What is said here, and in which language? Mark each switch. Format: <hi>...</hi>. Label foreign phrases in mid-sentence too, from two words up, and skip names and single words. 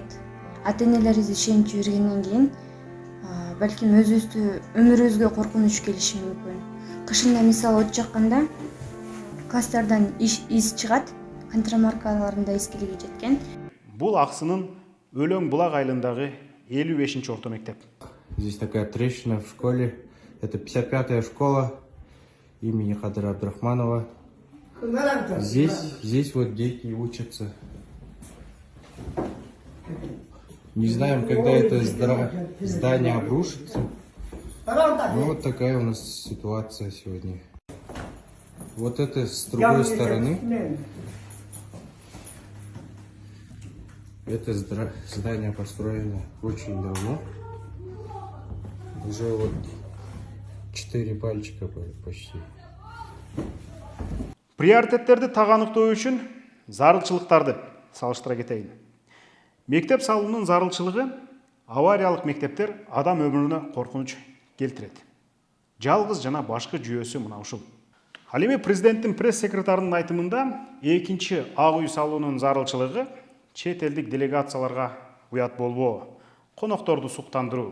<ky>Ата-энелерибиз ишенип жүргөндөн кийин балким өмүрүбүзгө коркунуч келиши мүмкүн. Кышында мисалы от жакканда класстардан из чыгат, контрамаркаларында эскилиги жеткен. Бул Аксынын Өлөң булак айылындагы 55-чи орто мектеп.</ky> <ru>Здесь такая трещина в школе. Это 55-я школа имени Кадыра Абдрахманова. Здесь вот дети учатся. Не знаем, когда это здание обрушится. Ну, вот такая у нас ситуация сегодня. Вот это с другой стороны. Это здание построено очень давно. Уже вот 4 пальчика почти.</ru> <ky>Приоритеттерди таганыктоо үчүн зарылчылыктарды салыштыра кетейин. Мектеп салуунун зарылчылыгы авариялык мектептер адам өмүрүнө коркунуч келтирет. Жалгыз жана башкы жүйөсү мына ушул. Ал эми президенттин пресс-секретарынын айтымында экинчи ак үй салуунун зарылчылыгы чет элдик делегацияларга уят болбоо, конокторду суктандыруу.</ky>